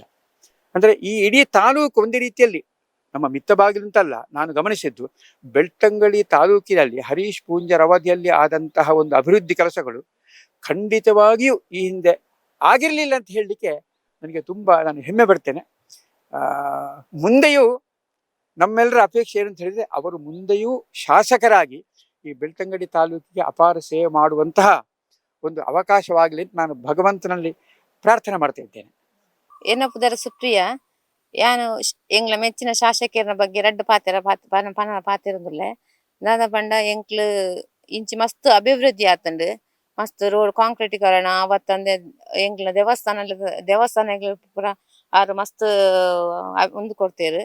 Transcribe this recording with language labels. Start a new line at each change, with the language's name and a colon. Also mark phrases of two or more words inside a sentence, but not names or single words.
Kannada: ಅಂದರೆ ಈ ಇಡೀ ತಾಲೂಕು ಒಂದು ರೀತಿಯಲ್ಲಿ ನಮ್ಮ ಮಿತ್ತ ಬಾಗಿಲಂತಲ್ಲ, ನಾನು ಗಮನಿಸಿದ್ದು ಬೆಳ್ತಂಗಡಿ ತಾಲೂಕಿನಲ್ಲಿ ಹರೀಶ್ ಪೂಂಜರ ಅವಧಿಯಲ್ಲಿ ಆದಂತಹ ಒಂದು ಅಭಿವೃದ್ಧಿ ಕೆಲಸಗಳು ಖಂಡಿತವಾಗಿಯೂ ಈ ಹಿಂದೆ ಆಗಿರಲಿಲ್ಲ ಅಂತ ಹೇಳಲಿಕ್ಕೆ ನಾನು ಹೆಮ್ಮೆ ಪಡ್ತೇನೆ. ಮುಂದೆಯೂ ನಮ್ಮೆಲ್ಲರ ಅಪೇಕ್ಷೆ ಏನು ಅಂತ ಹೇಳಿದ್ರೆ ಅವರು ಮುಂದೆಯೂ ಶಾಸಕರಾಗಿ ಈ ಬೆಳ್ತಂಗಡಿ ತಾಲೂಕಿಗೆ ಅಪಾರ ಸೇವೆ ಮಾಡುವಂತಹ ಒಂದು ಅವಕಾಶವಾಗಲಿ ಅಂತ ನಾನು ಭಗವಂತನಲ್ಲಿ ಪ್ರಾರ್ಥನೆ ಮಾಡ್ತಾ ಇದ್ದೇನೆ.
Tulu: ಏನಪ್ಪುದರ ಸುಪ್ರಿಯ ಯಾನು ಎಂಗ್ಲ ಮೆಚ್ಚಿನ ಶಾಸಕರ ಬಗ್ಗೆ ರಡ್ಡು ಪಾತಿರಂದುಲ್ಲೆ ದಾದ ಪಂಡ ಎಂಕ್ಲು ಇಂಚಿ ಮಸ್ತ್ ಅಭಿವೃದ್ಧಿ ಆತಂಡು ಮಸ್ತ್ ರೋಡ್ ಕಾಂಕ್ರೀಟೀಕರಣ ಅವತ್ತಂದೆ ಎಂಕ್ಲ ದೇವಸ್ಥಾನಗಳು ಪೂರ ಆರು ಮಸ್ತ್ ಒಂದು ಕೊಡ್ತೇರು.